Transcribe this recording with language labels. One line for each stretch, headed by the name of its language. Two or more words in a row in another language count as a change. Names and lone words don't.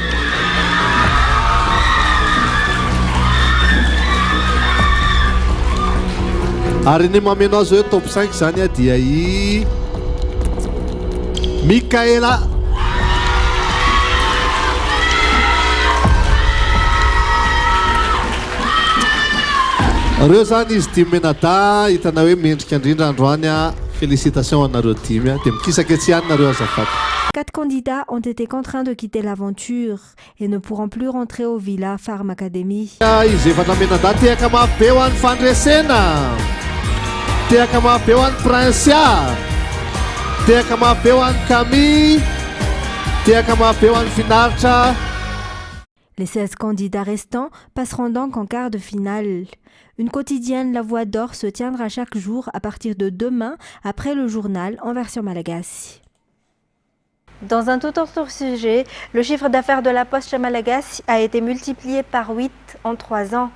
Malagasy: Ary ny mameno azy hoe top 5 zany a dia i Michaela. Reo zany izy dimy menada hitana hoe mendrika indrindra androany a. Félicitations anareo dimy a. Dia mikisaka etsy ihany nareo azafady.
French: 4 candidats ont été contraints de quitter l'aventure et ne pourront plus rentrer au Villa Farm Academy.
Malagasy: Izy efa namenada tehaka mafy be ho an'ny fandresena, tehaka mafy be ho an'ny Princia, tehaka mafy be ho an'ny Camille, tehaka mafy be ho an'ny Finaritra.
French: Les 16 candidats restants passeront donc en quart de finale. Une quotidienne La Voix d'Or se tiendra chaque jour à partir de demain après le journal en version malagasy. Dans un tout autre sujet, le chiffre d'affaires de la Poste chez Malagasy a été multiplié par 8 en 3 ans.